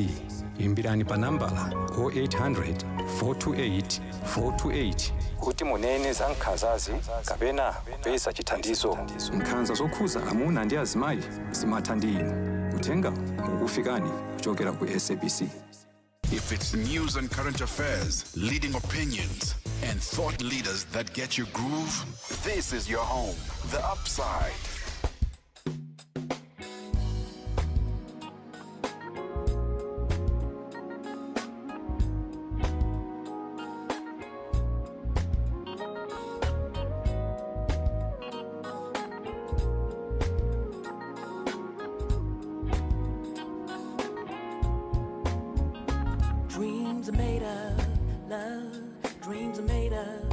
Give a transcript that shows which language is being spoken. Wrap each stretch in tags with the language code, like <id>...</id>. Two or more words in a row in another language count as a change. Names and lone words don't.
<ny>Imbirani pa nambala 0800 428 428 kuti munene za nkhanzazi kapena kupeza chithandizo. Nkhanza zokhuza amuna ndi azimayi zimatha ndi inu. Uthenga ukufikani kuchokera ku SABC.</ny> <en>If it's news and current affairs, leading opinions, and thought leaders that get your groove, this is your home, The Upside. Dreams are made of love, dreams are made of</en>